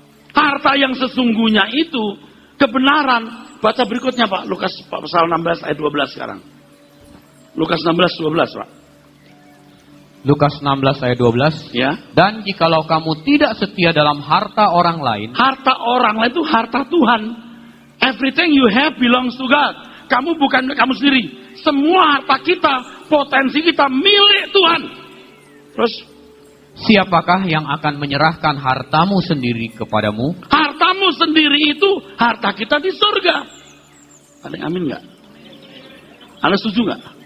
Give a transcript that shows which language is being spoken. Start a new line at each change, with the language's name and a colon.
Indonesian: Harta yang sesungguhnya itu kebenaran. Baca berikutnya Pak, Lukas pasal 16 ayat 12 sekarang. Lukas 16:12 Pak. Lukas 16 ayat 12. Ya. Dan jikalau kamu tidak setia dalam harta orang lain. Harta orang lain itu harta Tuhan.
English: Everything you have belongs to God.
Indonesian: Kamu bukan kamu sendiri. Semua harta kita, potensi kita milik Tuhan. Terus, siapakah yang akan menyerahkan hartamu sendiri kepadamu? Hartamu sendiri itu harta kita di surga. Ada yang amin nggak? Anda setuju nggak?